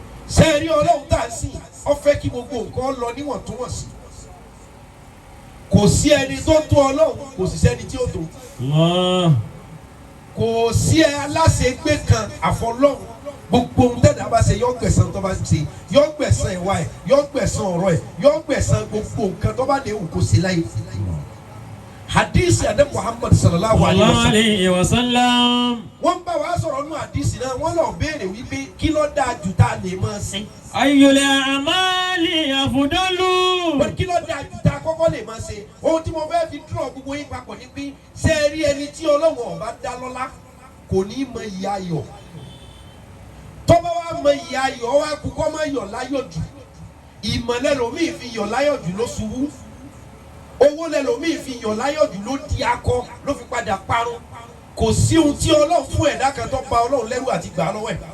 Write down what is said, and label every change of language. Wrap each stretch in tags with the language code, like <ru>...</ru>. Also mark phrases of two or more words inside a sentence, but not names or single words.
<yo>sẹ́ẹ̀rí ọlọ́run tá à ń sìn ó fẹ́ kí gbogbo nǹkan lọ níwọ̀ntúnwọ̀nsì kò sí ẹni tó tó ọlọ́run kò sì sẹ́ni tí ó tó kò sí aláṣẹgbé kan àfọlọ́run gbogbo ohun tẹ́lẹ̀ bá ṣe yọ gbẹ̀san tó bá ṣe yọ gbẹ̀san ìwà ẹ̀ yọ gbẹ̀san ọ̀rọ̀ ẹ̀ yọ gbẹ̀san gbogbo nǹkan tó bá lè wù kó ṣe láyé. hadisi adé Muhammad</yo> <ar>صلى الله عليه وسلم</ar> <yo>wọ́n bá wa sọ̀rọ̀ nù hadisi náà wọ́n lọ béèrè wípé kí ló dáa jù tá a lè máa ṣe.</yo> <ar>أي الأعمال أفضل.</ar> <yo>wọ́n kí ló dáa jù tá a kọ́kọ́ lè máa ṣe. ohun tí mo fẹ́ fi dúró gbogbo yín papọ̀ ni pé ṣé ẹ rí ẹni tí Ọlọ́run ọba dá lọ́lá kò ní mọ ìyà ayọ̀ tọ́ba wa mọ ìyà ayọ̀ wa kú kọ́ máa yọ̀ láyọ̀ jù ìmọ̀lẹ́ lomi fi yọ̀ láyọ̀ jù ló ṣubú owó lẹ́lòmíì fi yàn láyọ̀ jù ló di akọ ló fi padà parun kò sí ohun tí Ọlọ́run fún ẹ̀dá kan tó pa Ọlọ́run lẹ́rù àti gbà lọ́wọ́ ẹ̀</yo>